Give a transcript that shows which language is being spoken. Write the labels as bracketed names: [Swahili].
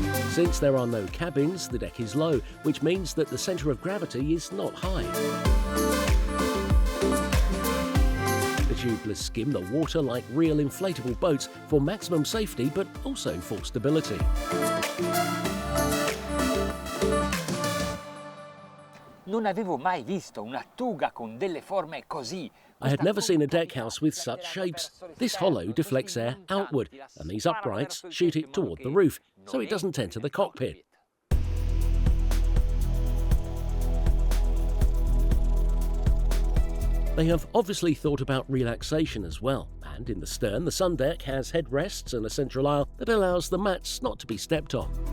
[English] Since there are no cabins, the deck is low, which means that the centre of gravity is not high. The tubulars skim the water like real inflatable boats for maximum safety, but also for stability. [Italian] Non avevo mai visto una tuga con delle forme così. [English] I had never seen a deckhouse with such shapes. This hollow deflects air outward, and these uprights shoot it toward the roof, so it doesn't enter the cockpit. They have obviously thought about relaxation as well, and in the stern, the sun deck has headrests and a central aisle that allows the mats not to be stepped on.